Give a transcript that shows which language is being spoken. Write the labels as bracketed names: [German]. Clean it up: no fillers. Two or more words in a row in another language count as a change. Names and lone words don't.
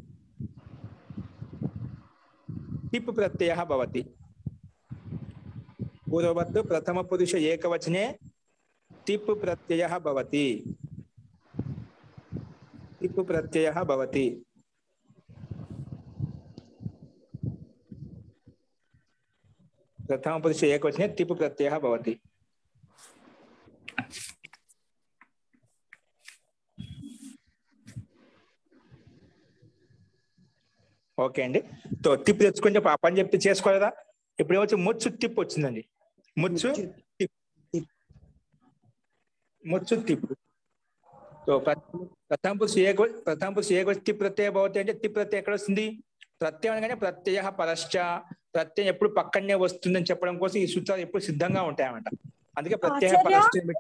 [Sanskrit] टिप् प्रत्ययः भवति पूर्ववत् प्रथम पुरुष एकवचने टिप् प्रत्ययः भवति टिप् प्रत्ययः भवति प्रथम पुरुष एकवचने टिप् प्रत्ययः भवति [Telugu] ఓకే అండి తో టిప్ తెచ్చుకొని చెప్పి ఆ పని చెప్తే చేసుకోలేదా ఇప్పుడు ఏమొచ్చి ముచ్చు టిప్ వచ్చిందండి ముచ్చు టిప్ సో [Sanskrit] ప్రథమ పురుష ఏక టిప్ ప్రత్యయ భవతి [Telugu] అంటే టిప్ ప్రత్యయం ఎక్కడ వస్తుంది ప్రత్యయం అనగానే [Sanskrit] ప్రత్యయ పరశ్చ [Telugu] ప్రత్యయం ఎప్పుడు పక్కనే వస్తుందని చెప్పడం కోసం ఈ సూత్రాలు ఎప్పుడు సిద్ధంగా ఉంటాయన్నమాట అందుకే [Sanskrit] ప్రత్యయ పరశ్చ [Telugu] పెట్టి